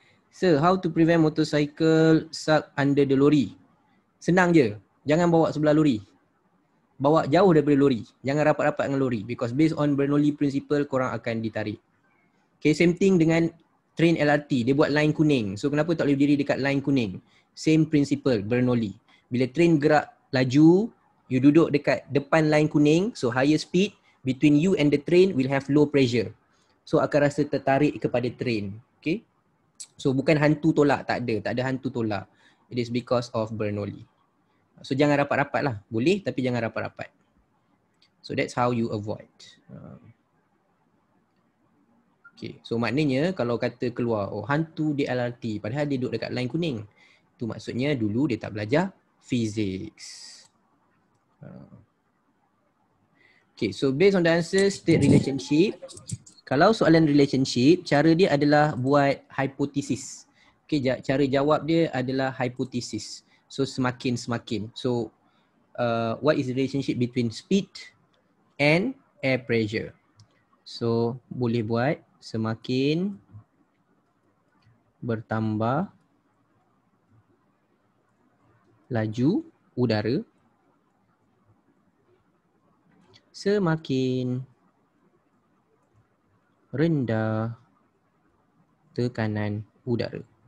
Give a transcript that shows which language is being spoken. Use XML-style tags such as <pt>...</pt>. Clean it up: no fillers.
<en>Sir, how to prevent motorcycle stuck under the lorry?</en> <ms>Senang je. Jangan bawa sebelah lori. Bawa jauh daripada lori. Jangan rapat-rapat dengan lori.</ms> <en>Because based on Bernoulli principle,</en> <ms>korang akan ditarik.</ms> <en>Okay, same thing</en> <ms>dengan train LRT. Dia buat line kuning. So kenapa tak boleh berdiri dekat line kuning?</ms> <en>Same principle, Bernoulli.</en> <ms>Bila train gerak laju, you duduk dekat depan line kuning.</ms> <en>So higher speed, between you and the train will have low pressure.</en> <ms>So akan rasa tertarik kepada train. Okay. So bukan hantu tolak. Tak ada hantu tolak.</ms> <en>It is because of Bernoulli.</en> <ms>So jangan rapat-rapat lah. Boleh tapi jangan rapat-rapat.</ms> <en>So that's how you avoid.</en> <ms>Okay. So maknanya kalau kata keluar, hantu di LRT padahal dia duduk dekat line kuning. Tu maksudnya dulu dia tak belajar physics. Okay.</ms> <en>So based on the answer, state relationship.</en> <ms>Kalau soalan relationship, cara dia adalah buat hypothesis. Okay, cara jawab dia adalah hypothesis. So semakin.</ms> <en>So what is the relationship between speed and air pressure?</en> <ms>So boleh buat semakin bertambah laju udara, semakin rendah tekanan udara.</ms>